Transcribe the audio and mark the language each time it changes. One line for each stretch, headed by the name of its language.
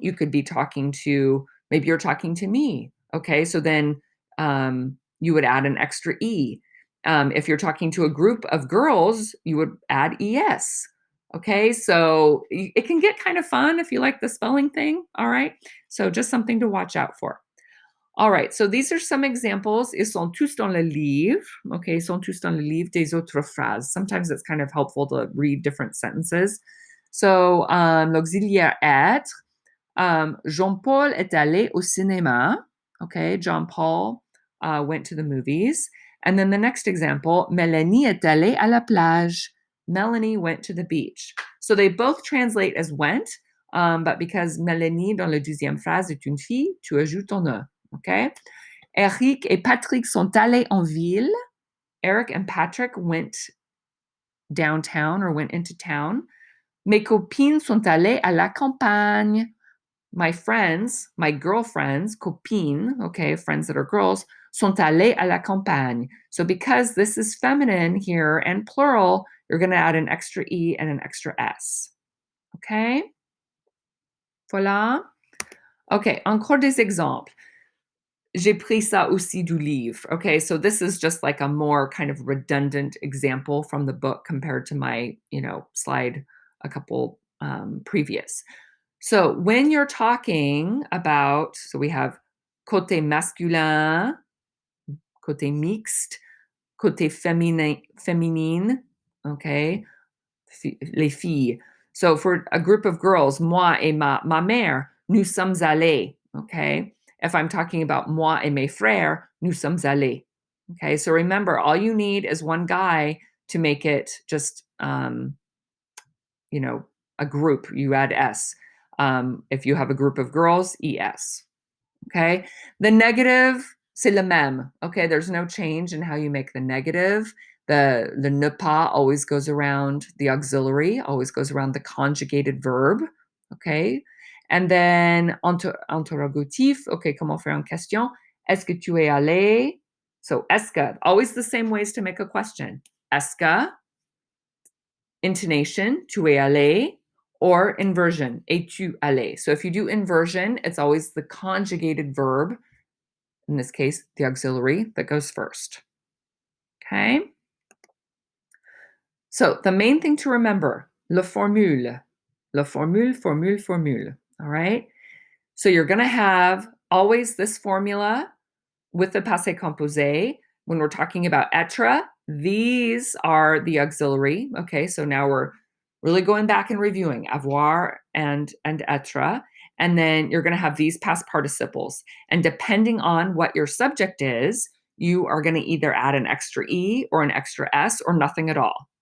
English: You could be talking to, maybe you're talking to me. Okay, so then you would add an extra E. If you're talking to a group of girls, you would add ES. Okay, so it can get kind of fun if you like the spelling thing. All right, so just something to watch out for. All right, so these are some examples.
French: Ils sont tous dans le livre. Okay, ils sont tous dans le livre des autres phrases.
English: Sometimes it's kind of helpful to read different sentences.
French: So, l'auxiliaire être. Jean-Paul est allé au cinéma.
English: Okay, John Paul went to the movies. And then the next example,
French: Mélanie est allée à la plage.
English: Melanie went to the beach. So they both translate as went, but because
French: Mélanie dans la deuxième phrase est une fille, tu ajoutes un e. Okay. Eric et Patrick sont allés en ville.
English: Eric and Patrick went downtown or went into town.
French: Mes copines sont allées à la campagne.
English: My friends, my girlfriends, copines, okay, friends that are girls,
French: sont allées à la campagne.
English: So because this is feminine here and plural, you're going to add an extra E and an extra S. Okay? Voilà.
French: Okay, encore des exemples. J'ai pris ça aussi du livre.
English: Okay, so this is just like a more kind of redundant example from the book compared to my, slide a couple previous. So when you're talking about, so we have
French: côté masculin, côté mixte, côté féminine,
English: okay,
French: les filles.
English: So for a group of girls,
French: moi et ma mère, nous sommes allés,
English: okay? If I'm talking about
French: moi et mes frères, nous sommes allés.
English: Okay, so remember, all you need is one guy to make it just, a group, you add S. If you have a group of girls, ES. Okay, the negative,
French: c'est le même.
English: Okay, there's no change in how you make the negative. The ne pas always goes around the auxiliary, always goes around the conjugated verb. Okay, and then interrogatif.
French: Okay, comment faire une question? Est-ce que tu es allé? So, est-ce que,
English: always the same ways to make a question.
French: Est-ce que, intonation, tu es allé, or inversion, es-tu allé?
English: So if you do inversion, it's always the conjugated verb, in this case, the auxiliary, that goes first. Okay? So the main thing to remember,
French: le formule. Le formule, formule, formule.
English: All right? So you're going to have always this formula with the passé composé. When we're talking about être, these are the auxiliary. Okay, so now we're really going back and reviewing avoir and être. And then you're going to have these past participles. And depending on what your subject is, you are going to either add an extra E or an extra S or nothing at all.